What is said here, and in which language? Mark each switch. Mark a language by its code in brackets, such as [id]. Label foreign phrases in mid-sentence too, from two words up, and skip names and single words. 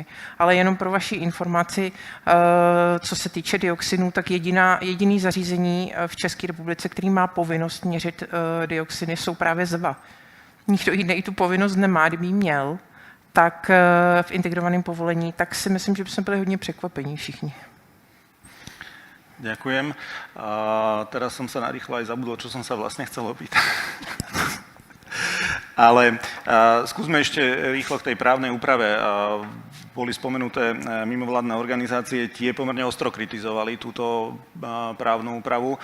[cs] Ale jenom pro vaši informaci, co se týče dioxinů, tak jediný zařízení v České republice, který má povinnost měřit dioxiny, jsou právě ZEVA. Nikdo jiný tu povinnost nemá, kdyby ji měl, tak v integrovaném povolení, tak si myslím, že bychom byli hodně překvapení všichni. [sk] Ďakujem. Teraz som sa narýchlo aj zabudol, čo som sa vlastne chcel opýtať. Ale skúsme ešte rýchlo k tej právnej úprave. Boli spomenuté mimovládne organizácie, tie pomerne ostro kritizovali túto právnu úpravu.